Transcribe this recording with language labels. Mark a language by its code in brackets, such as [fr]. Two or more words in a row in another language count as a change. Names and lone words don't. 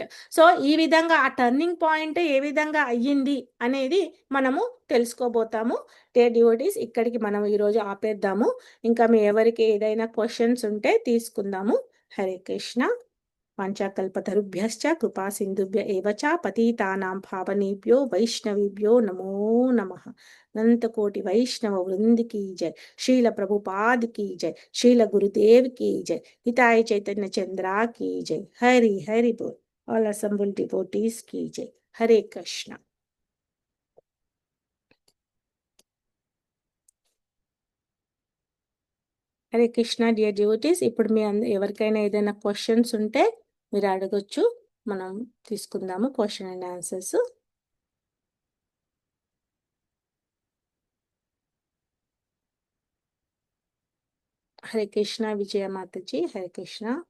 [te] సో ఈ విధంగా ఆ [en] turning point [te] ఏ విధంగా అయ్యింది అనేది మనము తెలుసుకోబోతాము. డివోటీస్, ఇక్కడికి మనం ఈరోజు ఆపేద్దాము. ఇంకా మీ ఎవరికి ఏదైనా క్వశ్చన్స్ ఉంటే తీసుకుందాము. హరే కృష్ణ. [sa] పంచకల్పతరుభ్యశ్చ కృపా సింధుభ్య ఏవ చ పతితానాం పావనేభ్యో వైష్ణవేభ్యో నమో నమః. [hi] अनंत कोटि वैष्णव वृंद की जय। शील प्रभुपाद की जय। शील गुरुदेव की जय। हिताय चैतन्य चंद्रा की जय। हरि हरि बोल। [en] all assembled devotees [hi] की जय। [te] हरे कृष्ण। హరే కృష్ణ [en] dear devotees. [te] ఇప్పుడు మీ ఎవరికైనా ఏదైనా క్వశ్చన్స్ ఉంటే మీరు అడగొచ్చు, మనం తీసుకుందాము [en] question and answers. [te] హరే కృష్ణ విజయ మాతాజీ. హరే కృష్ణ.